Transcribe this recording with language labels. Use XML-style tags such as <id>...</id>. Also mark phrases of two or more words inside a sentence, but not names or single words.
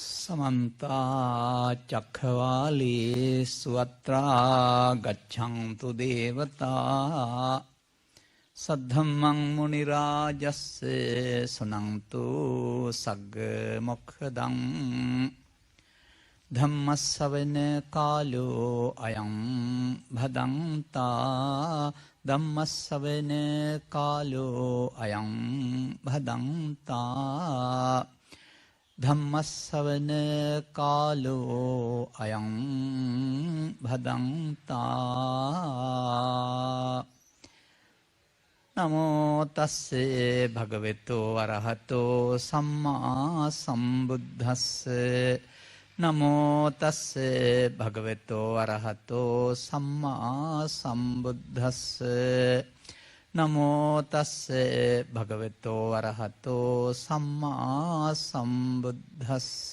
<pi>समन्ता चक्रवालेषु अत्रा गच्छन्तु देवता सद्धम्मं मुनिराजस्य सुनन्तु सग्गमुखदं धम्मस्सवන कालो अयं भदन्ता धम्मस्सवන कालो अयं भदन्ता ධම්මස්සවන කාලෝ අයං භදන්තා නමෝ තස්සේ භගවතෝ අරහතෝ සම්මා සම්බුද්දස්ස නමෝ තස්සේ භගවතෝ අරහතෝ සම්මා සම්බුද්දස්ස නමෝ තස්සේ භගවතෝ අරහතෝ සම්මා සම්බුද්දස්ස</pi>